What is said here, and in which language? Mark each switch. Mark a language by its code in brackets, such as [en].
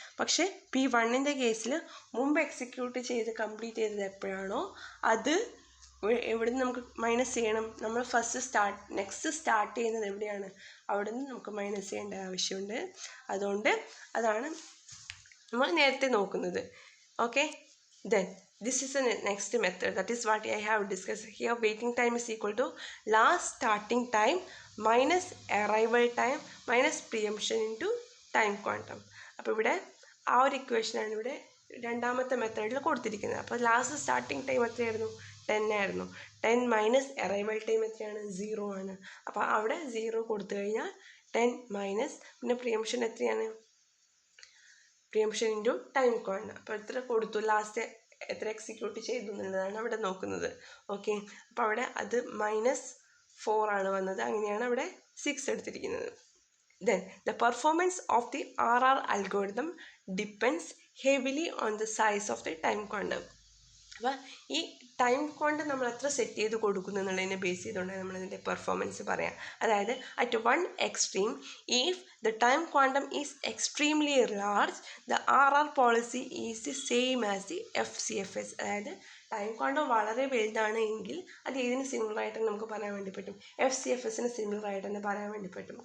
[ml] പക്ഷേ P1ൻ്റെ കേസിൽ മുമ്പ് എക്സിക്യൂട്ട് ചെയ്ത് കംപ്ലീറ്റ് ചെയ്തത് എപ്പോഴാണോ അത് എവിടുന്ന് നമുക്ക് മൈനസ് ചെയ്യണം, നമ്മൾ നെക്സ്റ്റ് സ്റ്റാർട്ട് ചെയ്യുന്നത് എവിടെയാണ് അവിടെ നിന്ന് നമുക്ക് മൈനസ് ചെയ്യേണ്ട ആവശ്യമുണ്ട്. അതുകൊണ്ട് അതാണ് നമ്മൾ നേരത്തെ നോക്കുന്നത്. [en] Okay, then this is the next method, that is what I have discussed here. Waiting time is equal to last starting time minus arrival time minus preemption into time quantum. [ml] അപ്പോൾ ഇവിടെ ആ ഒരു ഇക്വേഷനാണ് ഇവിടെ രണ്ടാമത്തെ മെത്തേഡിൽ കൊടുത്തിരിക്കുന്നത്. അപ്പോൾ ലാസ്റ്റ് സ്റ്റാർട്ടിങ് ടൈം എത്രയായിരുന്നു, 10 ആയിരുന്നു. 10 മൈനസ് അറൈവൽ ടൈം എത്രയാണ്, 0 ആണ്. അപ്പോൾ അവിടെ 0 കൊടുത്തു കഴിഞ്ഞാൽ 10 മൈനസ് പിന്നെ പ്രിയംഷൻ എത്രയാണ്, പ്രിയംഷൻ ഇൻറ്റു ടൈം ക്വാണ്ടം. അപ്പോൾ എത്ര കൊടുത്തു, ലാസ്റ്റ് എത്ര എക്സിക്യൂട്ട് ചെയ്തു എന്നുള്ളതാണ് അവിടെ നോക്കുന്നത്. ഓക്കെ, അപ്പോൾ അവിടെ അത് -4 ആണ് വന്നത്, അങ്ങനെയാണ് അവിടെ 6 എടുത്തിരിക്കുന്നത്. [en] Then the performance of the RR algorithm depends heavily on the size of the time quantum. [ml] അപ്പോൾ ഈ ടൈം ക്വാണ്ടം നമ്മൾ എത്ര സെറ്റ് ചെയ്ത് കൊടുക്കുന്നു എന്നുള്ളതിനെ ബേസ് ചെയ്തുകൊണ്ട് നമ്മളതിൻ്റെ പെർഫോമൻസ് പറയാം. [en] അതായത് at one extreme, if the time quantum is extremely large, the RR policy is the same as the FCFS. [ml] അതായത് ടൈം ക്വാണ്ടം വളരെ വലുതാണ് എങ്കിൽ അത് ഏതിന് സിമിലറായിട്ട് നമുക്ക് പറയാൻ വേണ്ടി പറ്റും, FCFSന് സിമിലറായിട്ട് തന്നെ പറയാൻ വേണ്ടി പറ്റും.